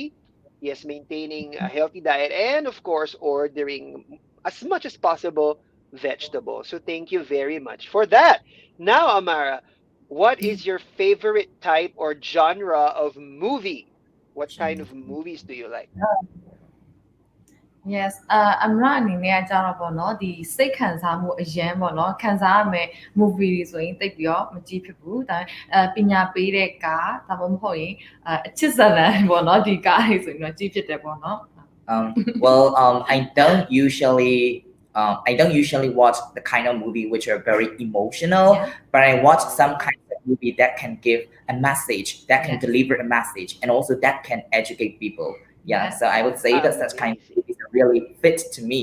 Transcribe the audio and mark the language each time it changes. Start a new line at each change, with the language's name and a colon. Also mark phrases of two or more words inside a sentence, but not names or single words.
English: Yes, maintaining a healthy diet and, of course, ordering as much as possible vegetables. So thank you very much for that. Now, Amara, what is your favorite type or genre of movie? What kind of movies do you like?
Burmese: Yes အမရအနေနဲ့ကြာတော့ပေါ့နော်ဒီစိတ်ခံစားမှုအရန်ပေါ့နော်ခံစားရမယ် movie တွေဆိုရင်တိတ်ပြီးတော့မကြည့်ဖြစ်ဘူးဒါပညာပေးတဲ့ကားဒါမှမဟုတ်ရင်အချစ်ဇာတ်လမ်းပေါ့နော်ဒီကားတွေဆိုရင်တော့ကြည့်ဖြစ်တယ်ပေါ့နော်
English: Well, I don't usually watch the kind of movie which are very emotional, but I watch some kind of movie that can give a message, that can deliver a message, and also that can educate people. Yeah, so I would say that such kind of movies are really fit to me.